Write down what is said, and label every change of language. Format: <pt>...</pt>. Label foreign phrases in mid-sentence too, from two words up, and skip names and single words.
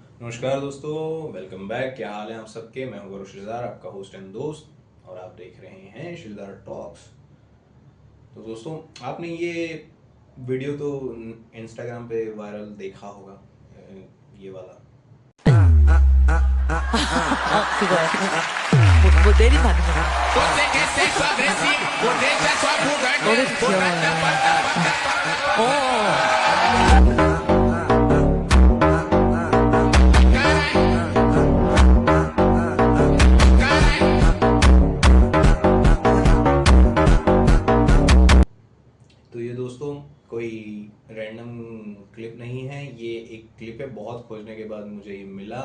<hi>नमस्कार दोस्तों,</hi> <en>welcome back.</en> <hi>क्या हाल है आप सबके। मैं हूं गौरव श्रीजार, आपका</hi> <en>host and</en> <hi>दोस्त, और आप देख रहे हैं श्रीजार टॉक्स। तो दोस्तों, आपने ये वीडियो तो इंस्टाग्राम पे वायरल देखा होगा, ये वाला।</hi> <ko>그거요? 뭐 내리면 안 되나?</ko> <pt>Você quer sexo agressivo, deixa sua bunda</pt> <ko>노래</ko> <pt>quente.</pt> <ko>귀여워요. 어,</ko> <hi>तो ये दोस्तों कोई</hi> <en>random clip</en> <hi>नहीं है, ये एक क्लिप है, बहुत खोजने के बाद मुझे ये मिला।</hi>